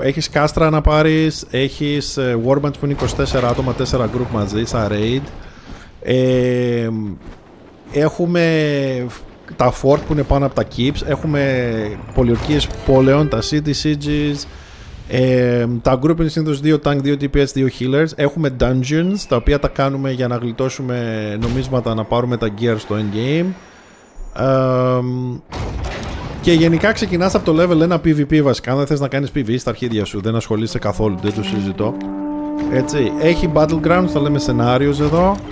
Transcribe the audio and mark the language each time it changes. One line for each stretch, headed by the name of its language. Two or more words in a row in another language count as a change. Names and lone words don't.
Greek: Έχεις κάστρα να πάρεις, έχεις warbands που είναι 24 άτομα, 4 group μαζί, σαν raid. Έχουμε τα fort που είναι πάνω από τα keeps, έχουμε πολιορκίες πόλεων, τα
English: city sieges,
Greek: τα group είναι συνήθως
English: 2 tank, 2 DPS, 2 healers.
Greek: Έχουμε dungeons, τα οποία τα κάνουμε για να γλιτώσουμε νομίσματα, να πάρουμε τα gear στο endgame. Και γενικά ξεκινάς από το
English: level 1 PvP
Greek: βασικά. Αν δεν θες να κάνεις PvE στα αρχίδια σου, δεν ασχολείσαι καθόλου, δεν το συζητώ. Έτσι, έχει battlegrounds, θα λέμε scenarios εδώ.